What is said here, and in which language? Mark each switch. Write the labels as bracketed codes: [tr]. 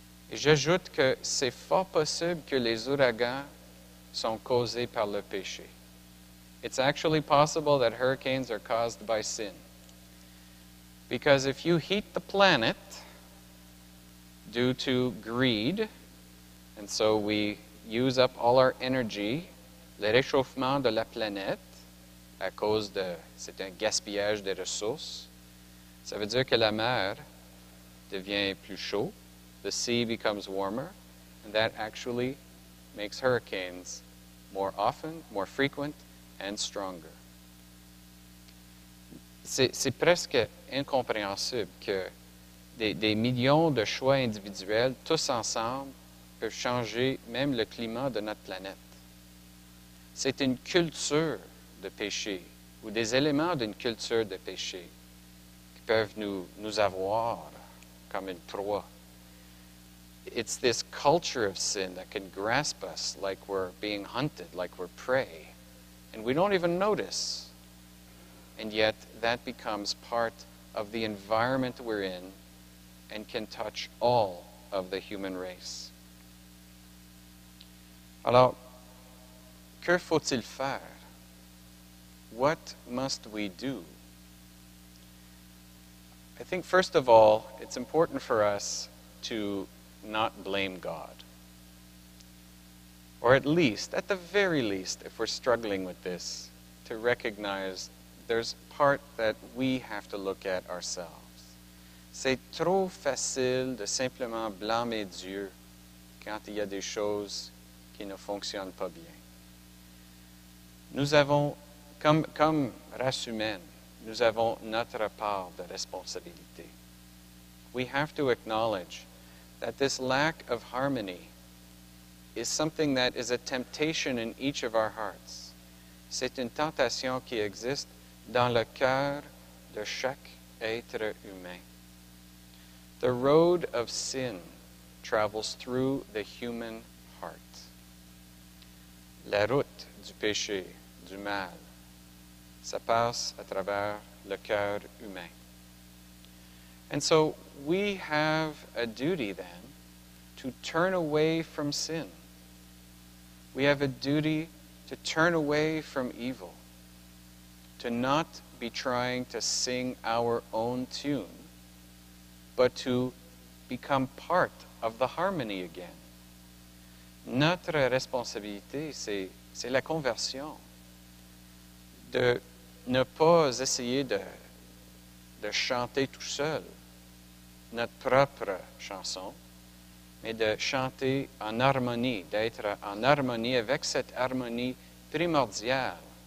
[fr] Et j'ajoute que c'est fort possible que les ouragans sont causés par le péché. [en] It's actually possible that hurricanes are caused by sin. Because if you heat the planet due to greed, and so we use up all our energy, [fr] le réchauffement de la planète, à cause c'est un gaspillage des ressources, ça veut dire que la mer devient plus chaude, [en] the sea becomes warmer, and that actually makes hurricanes more often, more frequent, and stronger. [fr] C'est presque incompréhensible que des millions de choix individuels, tous ensemble, peuvent changer même le climat de notre planète. C'est une culture de péché, ou des éléments d'une culture de péché, qui peuvent nous avoir comme une proie. [en] It's this culture of sin that can grasp us like we're being hunted, like we're prey, and we don't even notice. And yet that becomes part of the environment we're in and can touch all of the human race. [fr] Alors, que faut-il faire? [en] What must we do? I think first of all, it's important for us to not blame God. Or at least, at the very least, if we're struggling with this, to recognize there's part that we have to look at ourselves. [fr] C'est trop facile de simplement blâmer Dieu quand il y a des choses qui ne fonctionnent pas bien. Nous avons, comme race humaine, nous avons notre part de responsabilité. [en] We have to acknowledge that this lack of harmony is something that is a temptation in each of our hearts. [fr] C'est une tentation qui existe dans le cœur de chaque être humain. [en] The road of sin travels through the human heart. [fr] La route du péché, du mal, ça passe à travers le cœur humain. [en] And so we have a duty then to turn away from sin. We have a duty to turn away from evil, to not be trying to sing our own tune, but to become part of the harmony again. [fr] Notre responsabilité, c'est la conversion, de ne pas essayer de chanter tout seul notre propre chanson, mais de chanter en harmonie, d'être en harmonie avec cette harmonie primordiale.